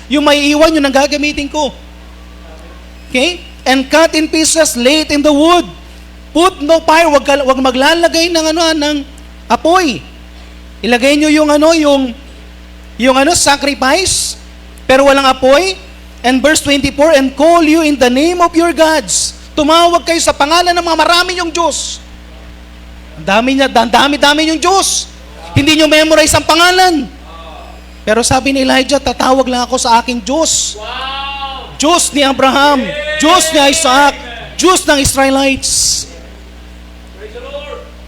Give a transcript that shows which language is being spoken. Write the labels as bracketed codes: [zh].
[tl] Yung may iwan, yun ang gagamitin ko. [en] Okay? And cut in pieces, lay it in the wood. Put no fire. [tl] Wag maglalagay ng apoy. Ilagay nyo yung sacrifice, pero walang apoy. [en] And verse 24, and call you in the name of your gods. [tl] Tumawag kayo sa pangalan ng mga marami yung Diyos. Ang dami yung Diyos. Hindi nyo memorize ang pangalan. Pero sabi ni Elijah, tatawag lang ako sa aking Diyos. Wow! Diyos ni Abraham, Diyos ni Isaac, Diyos ng Israelites. [en] Praise the Lord.